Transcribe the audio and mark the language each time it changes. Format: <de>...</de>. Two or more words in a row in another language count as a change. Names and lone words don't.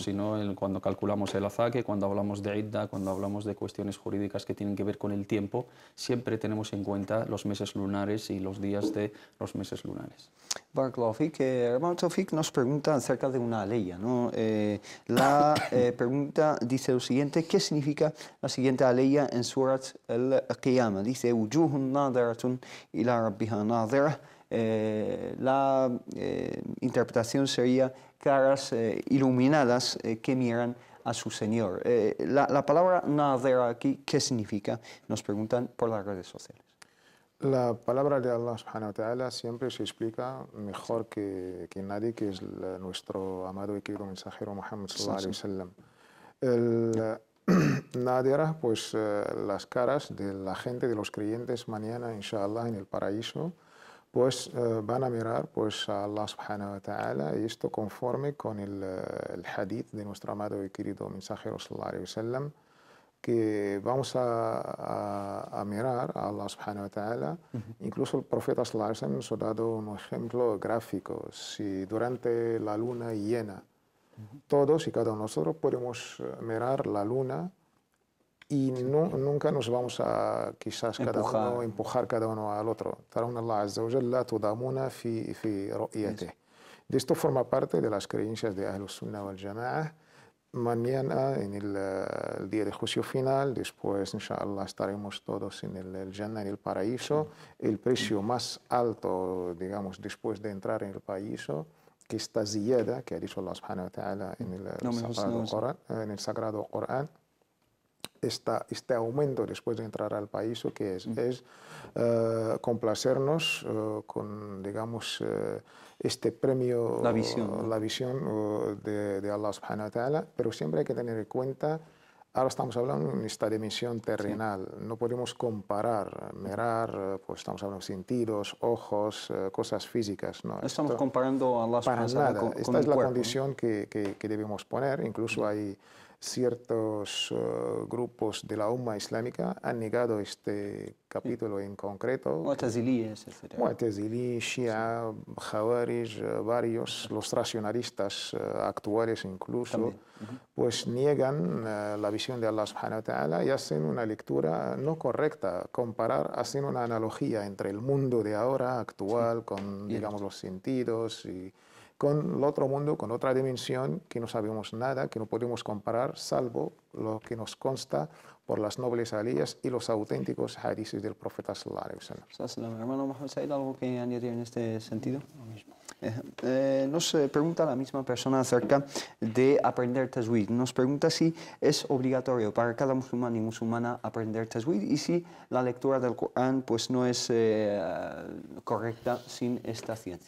<es>sino cuando calculamos el azaque, cuando hablamos de idda, cuando hablamos de cuestiones jurídicas que tienen que ver con el tiempo, siempre tenemos en cuenta los meses lunares y los días de los meses lunares.</es> <ar>بارك الله فيك,</ar> <es>hermano Taufik nos pregunta acerca de una aleya, ¿no? La pregunta dice lo siguiente: ¿qué significa la siguiente aleya en Surat al-Qiyamah? Dice:</es> <ar>"وجوه ناضرة إلى ربها ناظرة".</ar> <es>La interpretación sería caras iluminadas que miran a su Señor. La palabra nadira aquí, ¿qué significa? Nos preguntan por las redes sociales. La palabra de</es> <ar>الله سبحانه وتعالى</ar> <es>siempre se explica mejor que nadie, que es nuestro amado y querido mensajero Muhammad</es> <ar>صلى الله عليه وسلم.</ar> <es>El nadira, pues las caras de la gente, de los creyentes mañana, inshallah, en el paraíso, pues van a mirar pues a</es> <ar>الله سبحانه وتعالى,</ar> <es>y esto conforme con el hadith de nuestro amado y querido mensajero</es> <ar>صلى الله عليه وسلم,</ar> <es>que vamos a mirar a</es> <ar>الله سبحانه وتعالى.</ar> <es>Incluso el profeta</es> <ar>صلى الله عليه وسلم</ar> <es>nos ha dado un ejemplo gráfico. Si durante la luna llena todos y cada uno de nosotros podemos mirar la luna y nunca nos vamos a quizás empujar cada uno al otro.</es> <ar>ترون الله عز وجل لا تضامون في رؤيته.</ar> <es>De esto forma parte de las creencias de</es> <ar>أهل السنة والجماعة.</ar> <es>Mañana, en el día de juicio final, después, inshallah, estaremos todos en el Jannah, en el paraíso. El precio más alto, digamos, después de entrar en el paraíso, que está ziyada, que ha dicho</es> <ar>الله سبحانه وتعالى</ar> <es>en el Sagrado Corán, este aumento después de entrar al paraíso, que es complacernos con, digamos, este premio, la visión de</es> <ar>الله سبحانه وتعالى,</ar> <es>pero siempre hay que tener en cuenta, ahora estamos hablando en esta dimensión terrenal, no podemos comparar, mirar, pues estamos hablando de sentidos, ojos, cosas físicas. No estamos comparando a</es> <ar>الله سبحانه وتعالى</ar> <es>con esta es la cuerpo, condición que debemos poner. Incluso hay ciertos grupos de la Umma islámica han negado este capítulo en concreto. Mu'tazilíes, etc. Mu'tazilí, Shia, Khawarij, varios, los racionalistas actuales incluso, pues niegan la visión de</es> <ar>الله سبحانه وتعالى</ar> <es>y hacen una lectura no correcta, hacen una analogía entre el mundo de ahora, actual, con, digamos, los sentidos y con el otro mundo, con otra dimensión que no sabemos nada, que no podemos comparar, salvo lo que nos consta por las nobles aliyas y los auténticos hadices del profeta</es> <ar>صلى الله عليه وسلم.</ar> <es>Hermano Mohamed Said, ¿algo que añadir en este sentido? Lo mismo. Nos pregunta la misma persona acerca de aprender tajwid. Nos pregunta si es obligatorio para cada musulmán y musulmana aprender tajwid y si la lectura del Corán pues no es correcta sin esta ciencia.</es>